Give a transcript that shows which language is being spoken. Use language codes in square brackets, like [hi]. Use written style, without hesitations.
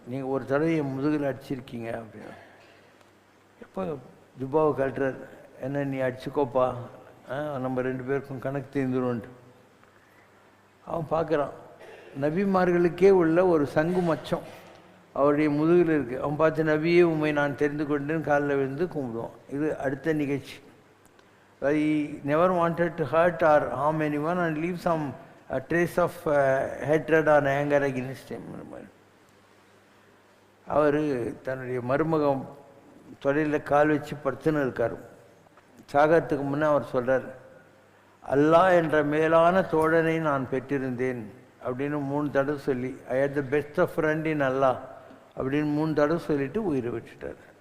[ta] நீங்கள் ஒரு தடவை என் முதுகில் அடிச்சிருக்கீங்க அப்படின்னு. எப்போ துபாவை கட்டுறார், என்ன நீ அடிச்சுக்கோப்பா, நம்ம 2 பேருக்கும் கணக்கு தீர்ந்துரும்ன்ட்டு. அவன் பார்க்குறான், நபிமார்களுக்கே உள்ள ஒரு சங்கு மச்சம் அவருடைய முதுகில் இருக்குது. அவன் பார்த்து, நபியே உண்மை நான் தெரிந்து கொண்டேன்னு காலில் விழுந்து கும்பிடுவான். இது அடுத்த நிகழ்ச்சி. [en] I never wanted to hurt or harm anyone and leave some trace of hatred or anger against him. [ta] அவர் தன்னுடைய மருமகம் தொழிலில் கால் வச்சு படுத்துன்னு இருக்கார். சாகத்துக்கு முன்னே அவர் சொல்கிறார், அல்லாஹ் என்ற மேலான தோழனை நான் பெற்றிருந்தேன் அப்படின்னு 3 தடவை சொல்லி, [en] I hate the best of friend in Allah [ta] அப்படின்னு 3 தடவை சொல்லிவிட்டு உயிரை விட்டுட்டார்.